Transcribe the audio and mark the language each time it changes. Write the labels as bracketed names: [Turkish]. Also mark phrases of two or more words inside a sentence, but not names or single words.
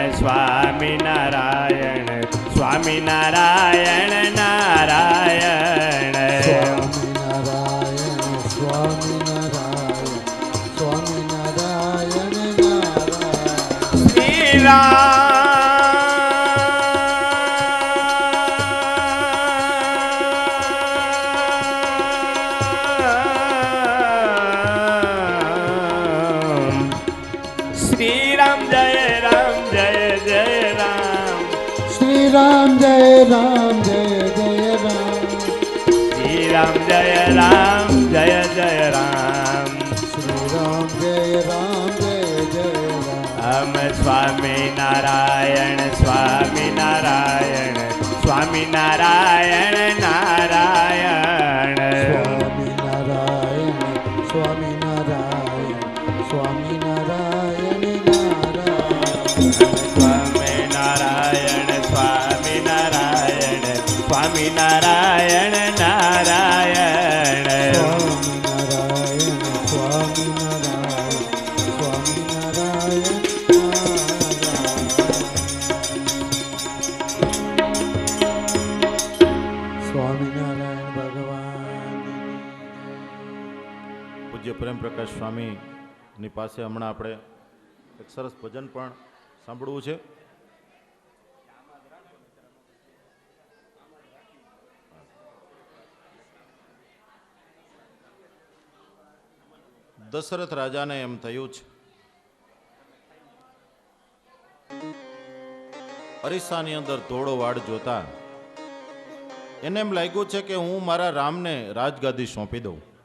[Gujarati] સ્વામી નારાયણ સ્વામી નારાયણ સ્વામી નારાયણ નારાયણ. स्वामी नारायण स्वामी नारायण नारायण। શ્રી રામ શ્રી રામ જય રામ જય જય રામ. श्री राम जय राम जय जय राम। શ્રી રામ જય રામ જય જય રામ. श्री राम जय राम जय जय राम। હમ સ્વામી નારાયણ સ્વામી નારાયણ સ્વામી નારાયણ નારાયણ. स्वामी नारायण स्वामी नारायण स्वामी नारायण नारायण। સ્વામી નારાયણ સ્વામી નારાયણ સ્વામી નારાયણ નારાયણ. स्वामी नारायण स्वामी नारायण स्वामी नारायण नारायण। स्वामी नारायण भगवान। પૂજ્ય પ્રેમ પ્રકાશ સ્વામીની પાસે હમણાં આપણે એક સરસ ભજન પણ સાંભળવું છે. દશરથ રાજાને એમ થયું છે, અરીસાની અંદર ધોળો વાડ જોતા એને એમ લાગ્યું છે કે હું મારા રામને રાજગાદી સોંપી દઉં.